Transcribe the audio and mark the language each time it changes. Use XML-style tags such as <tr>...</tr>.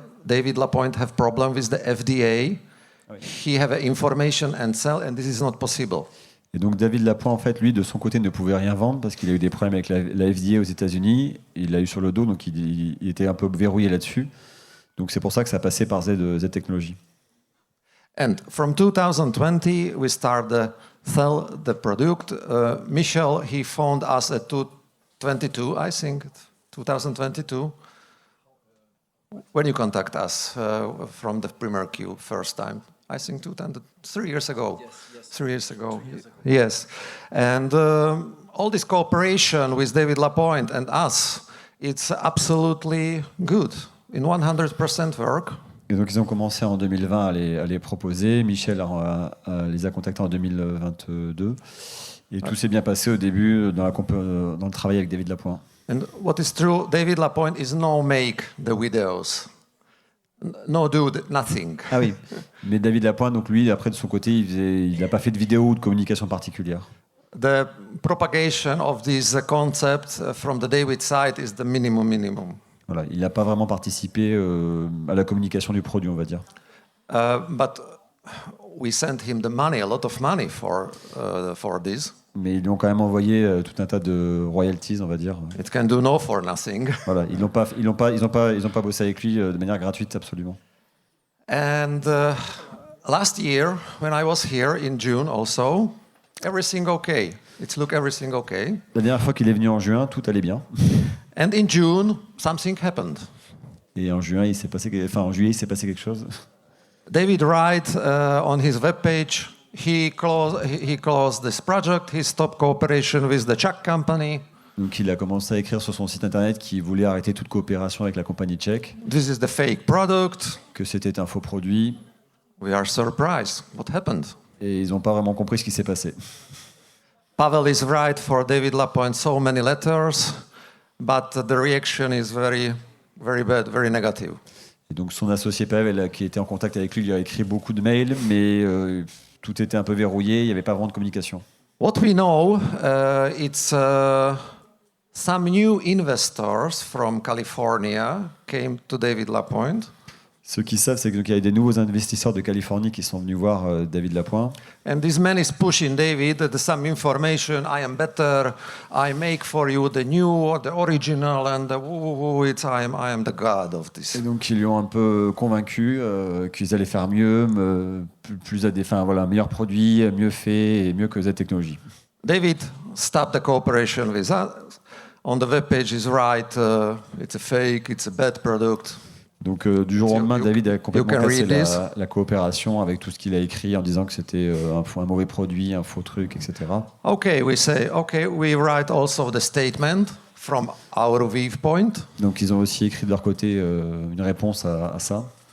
<en>David Lapointe have problem with the FDA. He have information and sell, and this is not possible.</en> <fr>Et donc David Lapointe, en fait, lui, de son côté, ne pouvait rien vendre parce qu'il a eu des problèmes avec la FDA aux États-Unis. Il l'a eu sur le dos, donc il était un peu verrouillé là-dessus. Donc c'est pour ça que ça passait par Z Technologies.</fr> <en>And from 2020, we start to sell the product. Michel, he found us at 2022, I think, 2022. When you contact us from the Premier Cube first time, I think 3 years ago. Yes. 3 years ago. Yes. And all this cooperation with David Lapointe and us, it's absolutely good. In 100% work.</en> <fr>Et donc ils ont commencé en 2020 à les proposer. Michel les a contactés en 2022. Et tout s'est bien passé au début dans le travail avec David Lapointe.</fr> <en>And what is true, David Lapointe is no make the videos. No do nothing.</en> <fr>Ah oui. Mais David Lapointe, donc lui, après de son côté, il n'a pas fait de vidéo ou de communication particulière.</fr> <en>The propagation of this concept from the David side is the minimum.</en> <fr>Voilà, il n'a pas vraiment participé à la communication du produit, on va dire.</fr> <en>But we sent him the money, a lot of money for this.</en> <fr>Mais ils lui ont quand même envoyé tout un tas de royalties, on va dire.</fr> <en>It can do no for nothing.</en> <fr>Voilà, ils n'ont pas bossé avec lui de manière gratuite, absolument.</fr> <en>And last year, when I was here in June, also, everything okay. Everything okay.</en> <fr>La dernière fois qu'il est venu en juin, tout allait bien.</fr> <en>And in June, something happened.</en> <fr>Et en juillet, il s'est passé quelque chose.</fr> <en>David write on his webpage. He closed this project. He stopped cooperation with the Czech company.</en> <fr>Donc il a commencé à écrire sur son site internet qu'il voulait arrêter toute coopération avec la compagnie tchèque.</fr> <en>This is the fake product.</en> <fr>Que c'était un faux produit.</fr> <en>We are surprised. What happened?</en> <fr>Et ils n'ont pas vraiment compris ce qui s'est passé.</fr> <en>Pavel is right for David Lapointe so many letters, but the reaction is very, very bad, very negative.</en> <fr>Et donc son associé Pavel, qui était en contact avec lui, il a écrit beaucoup de mails, mais tout était un peu verrouillé, il n'y avait pas vraiment de communication.</fr> <en>What we know, it's some new investors from California came to David Lapointe.</en> <fr>Ce qu'ils savent, c'est qu'il y a des nouveaux investisseurs de Californie qui sont venus voir David Lapointe.</fr> <en>And this man is pushing David some information. I am better. I make for you the new, the original, and I am the god of this.</en> <fr>Et donc ils lui ont un peu convaincu qu'ils allaient faire mieux, un meilleur produit, mieux fait et mieux que Z Technologies.</fr> <en>David stopped the cooperation with us. On the webpage is right. It's a fake. It's a bad product.</en> <fr>Donc du jour au lendemain, David a complètement cassé la coopération avec tout ce qu'il a écrit en disant que c'était un mauvais produit, un faux truc, etc.</fr> <en>Okay, we write also the statement from our viewpoint.</en> <fr>Donc ils ont aussi écrit de leur côté une réponse à ça.</fr>